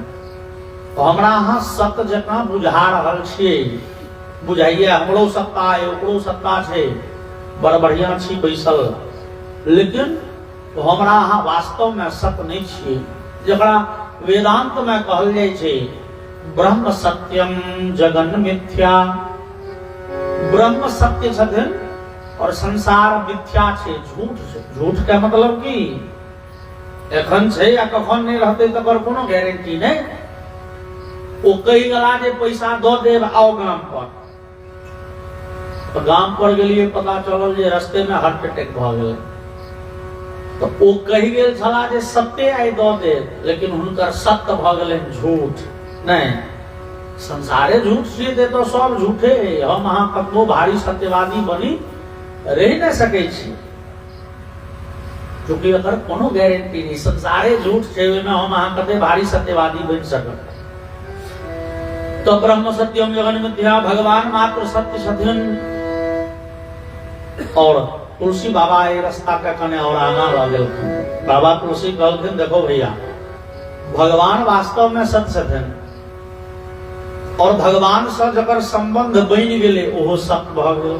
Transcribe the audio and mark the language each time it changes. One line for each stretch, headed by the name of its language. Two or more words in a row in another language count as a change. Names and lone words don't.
Maithili: तो हमरा अहाँ सत जकाँ बुझा रहल छियै। बुझाइए हमरो सत्ता है, ओकरो सत्ता छे, बड़ बढ़िया छी बैसल, लेकिन हमरा अहाँ वास्तव में सत नहीं छियै। जकरा वेदांत में कहल जाय छे
Sanskrit: ब्रह्म सत्यम जगन मिथ्या।
Maithili: ब्रह्म सत्य छथिन और संसार मिथ्या छे, झूठ छे। झूठ के मतलब की? एखन छे या कखन नहीं रहते तकर कोनो गारंटी नहीं। ओ कही गला जे पैसा दो देब आओ गाम पर, तो गाम पर गेलिए, पता चलल जे रास्ते में
English: heart attack
Maithili: भ गेलै। तो ओ कही गेल छला जे सत्य आई दो देब, लेकिन हुनकर सत्य भ गेलै झूठ। नहीं, संसारे झूठ छियै तो सब झूठे। हम अहाँ कतबो भारी सत्यवादी बनी रहि नहीं सकै छी, क्योंकि अगर कोनो गारंटी नहीं। संसारे झूठ छे, ओहिमे हम अहाँ कते भारी सत्यवादी बन सकब। तो
Sanskrit: ब्रह्म सत्यम जगन मिथ्या,
Maithili: भगवान मात्र सत्य छथिन। और तुलसी बाबा ये रास्ता के कने और आगा रह गेलखिन। बाबा तुलसी कहलखिन देखो भैया, भगवान वास्तव में सत्य छथिन, और भगवान से जकर संबंध बनि गेलै ओहो सत्य भ गेल।